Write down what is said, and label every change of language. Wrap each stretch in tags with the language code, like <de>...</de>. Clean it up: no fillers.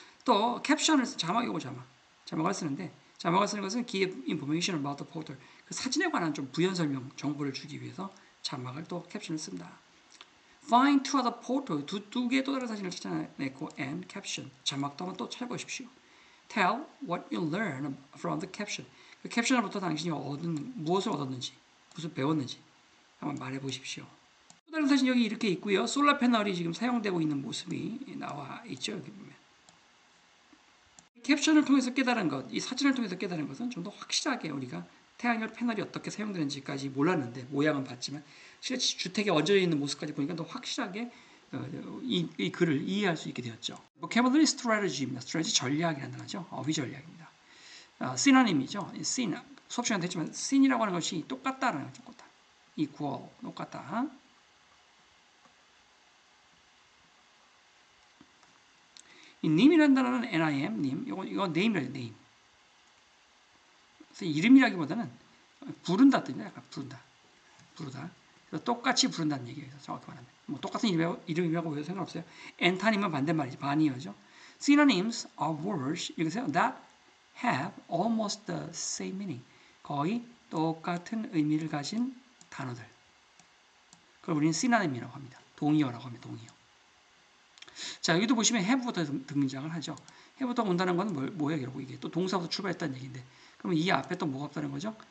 <ko>또 캡션을 자막이고 자막을 쓰는데 자막을 쓰는 것은</ko> <en>give information about the photo,</en> <ko>그 사진에 관한 좀 부연 설명 정보를 주기 위해서 자막을 또 캡션을 쓴다.</ko> <en>Find two other photos,</en> <ko>두 개의 또 다른 사진을 찾아내고</ko> <en>and caption,</en> <ko>자막도 한번 또 찾아보십시오.</ko> <en>Tell what you learn from the caption.</en> <ko>그 캡션으로부터 당신이 무엇을 얻었는지, 무슨 배웠는지 한번 말해보십시오. 또 다른 사진 여기 이렇게 있고요. 솔라 패널이 지금 사용되고 있는 모습이 나와 있죠. 여기 보면. 캡션을 통해서 깨달은 것, 이 사진을 통해서 깨달은 것은 좀 더 확실하게 우리가 태양열 패널이 어떻게 사용되는지까지 몰랐는데 모양은 봤지만 실제 주택에 얹어 있는 모습까지 보니까 더 확실하게 이 글을 이해할 수 있게 되었죠. vocabulary strategy입니다. strategy 전략이라는 단어죠. 어휘 전략입니다. synonym,이죠. syn, 수업 시간에 했지만 syn이라고 하는 것이 똑같다라는 거죠. 똑같다. equal, 똑같다. 이 name이라는 단어는 nim, 님, 이거 name이래요. name. 그래서 이름이라기보다는 부른다 뜻이에요. 약간 부르다. 그래서 똑같이 부른다는 얘기예요. 정확히 말하면. 뭐 똑같은 이름이라고 해도 상관없어요. 엔타님은 반대말이지. 반이어죠.</ko> <en>Synonyms are words,</en> <ko>읽으세요.</ko> <en>That have almost the same meaning.</en> <ko>거의 똑같은 의미를 가진 단어들. 그걸 우리는 synonym이라고 합니다. 동의어라고 합니다. 동의어. 자, 여기도 보시면 have부터 등장을 하죠. have부터 온다는 건 뭐예요? 결국 이게 또 동사부터 출발했다는 얘기인데, 그러면 이 앞에 또 뭐가 없다는 거죠?</ko>